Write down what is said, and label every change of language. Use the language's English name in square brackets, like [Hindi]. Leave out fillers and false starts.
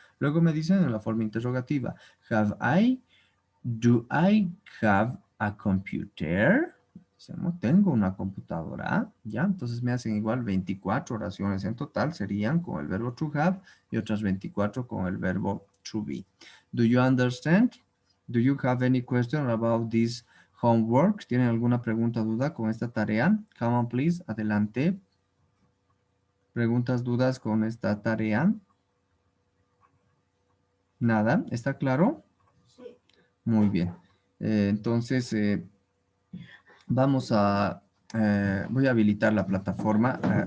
[Spanish] Luego me dicen en la forma interrogativa, [English] have I, do I have a computer? [Spanish] No tengo una computadora, ¿ya? Entonces me hacen igual 24 oraciones en total, serían con el verbo to have y otras 24 con el verbo to be. [English] Do you understand? Do you have any question about this homework? [Spanish] ¿Tienen alguna pregunta o duda con esta tarea? [English] Come on, please, [Spanish] adelante. ¿Preguntas, dudas con esta tarea? ¿Nada? ¿Está claro? Sí. Muy bien. Entonces, vamos a, voy a habilitar la plataforma.